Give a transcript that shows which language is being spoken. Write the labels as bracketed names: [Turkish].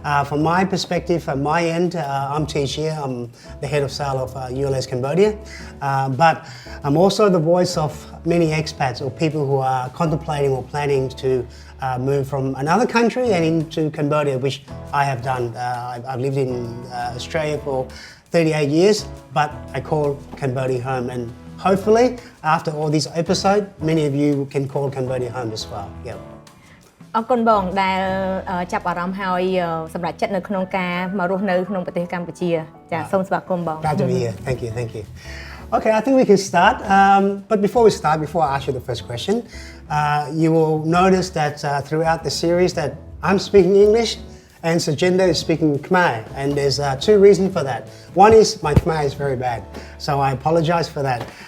[English] From my perspective, from my end, I'm Ty Chea. I'm the head of sale of ULS Cambodia, but I'm also the voice of many expats or people who are contemplating or planning to move from another country and into Cambodia, which I have done. I've lived in Australia for 38 years, but I call Cambodia home, and hopefully, after all these episodes, many of you can call Cambodia home as well. Yeah. [Khmer] អរគុណបងដែលចាប់អារម្មណ៍ហើយសម្រាប់ចិត្តនៅក្នុងការមករស់នៅក្នុងប្រទេសកម្ពុជាចាសូមស្វាគមន៍បង [English] Glad to be here. Thank you. Okay, I think we can start. But before we start, before I ask you the first question, you will notice that throughout the series that I'm speaking English and Sochenda is speaking Khmer, and there's two reasons for that. One is my Khmer is very bad, so I apologize for that.